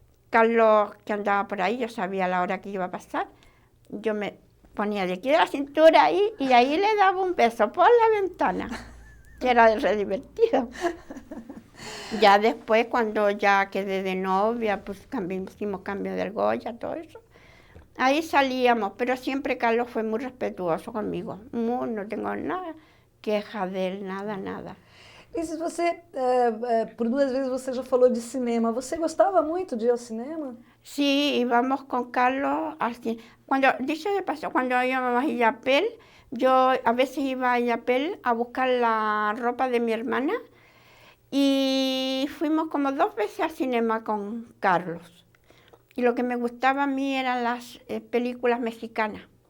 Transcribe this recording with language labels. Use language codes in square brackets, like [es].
[es] Carlos, que andaba por ahí, yo sabía la hora que iba a pasar. Yo me ponía de aquí de la cintura ahí y ahí le daba un beso por la ventana, que era re divertido. Ya después, cuando ya quedé de novia, pues hicimos cambio de argolla, todo eso. Ahí salíamos, pero siempre Carlos fue muy respetuoso comigo. No tengo nada queja dele, nada. [pt] Lisis, você, por 2 vezes você já falou de cinema. Você gostava muito de ir ao cinema? [es] Sí, íbamos con Carlos al cine. Dicho de paso, cuando íbamos a Illapel, yo a veces iba a Illapel a buscar la ropa de mi hermana y fuimos como 2 veces al cinema con Carlos. Y lo que me gustaba a mí eran las películas mexicanas.